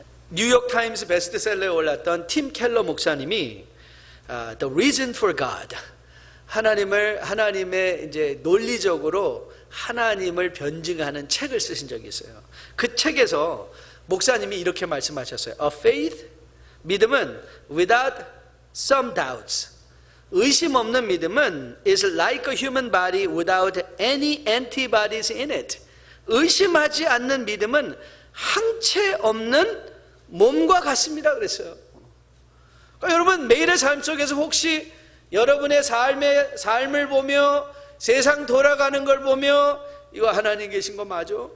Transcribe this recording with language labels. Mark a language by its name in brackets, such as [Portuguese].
[Korean] 뉴욕 타임스 베스트셀러에 올랐던 팀 켈러 목사님이 The Reason for God, 하나님의 이제 논리적으로 하나님을 변증하는 책을 쓰신 적이 있어요. 그 책에서 목사님이 이렇게 말씀하셨어요. [English] A faith, [Korean] 믿음은 [English] without some doubts, [Korean] 의심 없는 믿음은 [English] is like a human body without any antibodies in it. [Korean] 의심하지 않는 믿음은 항체 없는 몸과 같습니다 그랬어요. 그러니까 여러분 매일의 삶 속에서 혹시 여러분의 삶을 보며 세상 돌아가는 걸 보며 이거 하나님 계신 거 맞아?